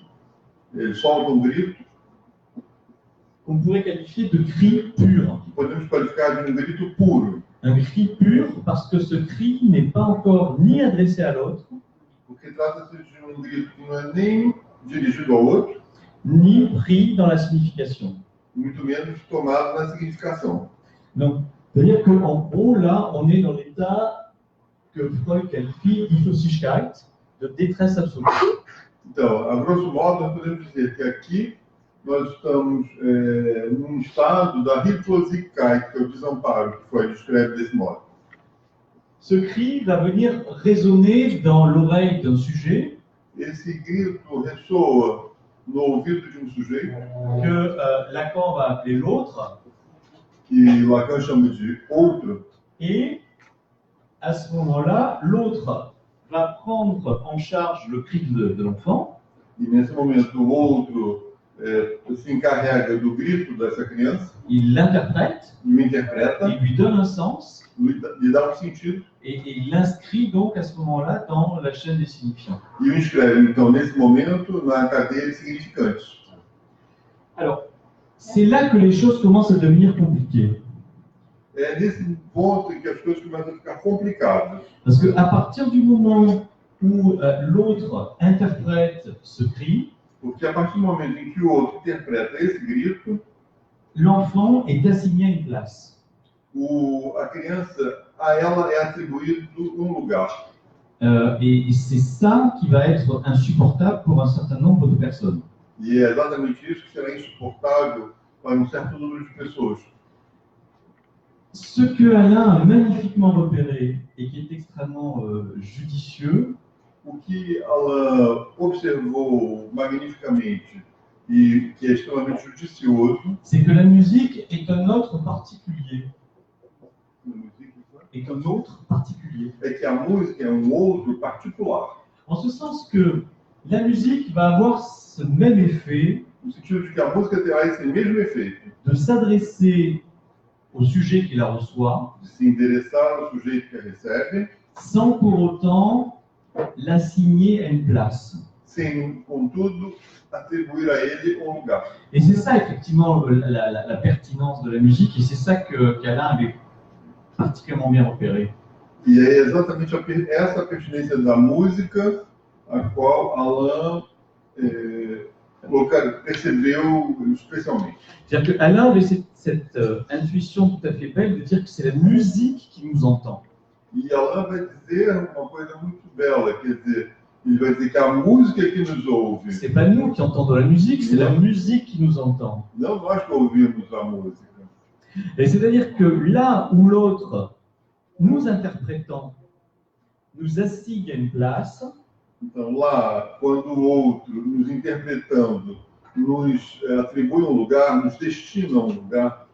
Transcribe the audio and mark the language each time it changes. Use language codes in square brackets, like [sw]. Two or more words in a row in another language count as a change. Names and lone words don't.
[pt] ele solta grito, [fr] qu'on pourrait qualifier de cri pur. [pt] que podemos qualificar de grito puro, [fr] Un cri pur parce que ce cri n'est pas encore ni adressé à l'autre, [pt] porque trata-se de grito que não é nem dirigido ao outro, [fr] ni pris dans la signification. [pt] muito menos tomado na significação. [fr] Donc, c'est-à-dire qu'en gros, là, on est dans l'état que Freud qualifie d'Hyphosigkeit, de détresse absolue. [pt] Então, a grosso modo, nós podemos dizer que aqui nós estamos num estado da Hilflosigkeit, que é o desamparo, que Freud descreve desse modo. [fr] Ce cri va venir résonner dans l'oreille d'un sujet [pt] Esse grito ressoa no ouvido de um sujeito, [fr] que Lacan va appeler l'autre, [pt] que Lacan chama de outro, [fr] et à ce moment-là, l'autre va prendre en charge le cri de l'enfant, [pt] e nesse momento o outro se encarrega do grito dessa criança, [fr] il l'interprète, [pt] e o interpreta, [fr] il lui donne un sens, [pt] lhe dá sentido, [fr] et il l'inscrit donc à ce moment-là dans la chaîne des signifiants. [pt] e o inscreve, então, nesse momento, na cadeia de significantes. [fr] Alors, c'est là que les choses commencent à devenir compliquées. [pt] É nesse ponto em que as coisas começam a ficar complicadas. [fr] Parce qu'à partir du moment où l'autre interprète ce cri, [pt] Porque a partir do momento em que o outro interpreta esse grito, [fr] l'enfant est assigné à une place. [pt] a criança, a ela é atribuído um lugar. [fr] Et c'est ça qui va être insupportable pour un certain nombre de personnes. [pt] E é exatamente isso que será insuportável para certo número de pessoas. [fr] Ce que Alain a magnifiquement repéré et qui est extrêmement judicieux, [pt] O que Alain observou magnificamente e que é extremamente judicioso [fr] c'est que la musique est un autre particulier. Est un autre particulier. [pt] é que a música é outro particular. [fr] En ce sens que la musique va avoir ce même effet [pt] No sentido de que a música terá esse mesmo efeito, [fr] de s'adresser au sujet qui la reçoit, [pt] de se endereçar ao sujeito que a recebe, [fr] sans pour autant l'assigner à une place. [pt] sem, contudo, atribuir a ele um lugar. [fr] Et c'est ça effectivement la pertinence de la musique, et c'est ça qu'Alain avait particulièrement bien repéré. [pt] E é exatamente essa pertinência da música a qual Alain percebeu especialmente. [fr] C'est-à-dire qu'Alain avait cette intuition tout à fait belle de dire que c'est la musique qui nous entend. [pt] E Alain vai dizer uma coisa muito bela, quer dizer, ele vai dizer que a música é que nos ouve. [fr] C'est pas nous qui entendons la musique, c'est la musique qui nous entend. [pt] Não nós que ouvimos a música. [fr] Et c'est-à-dire que là où l'autre, nous interprétant, nous assigne à une place, [pt] Então, lá, quando o outro, nos interpretando, nos atribui um lugar, nos destina um lugar,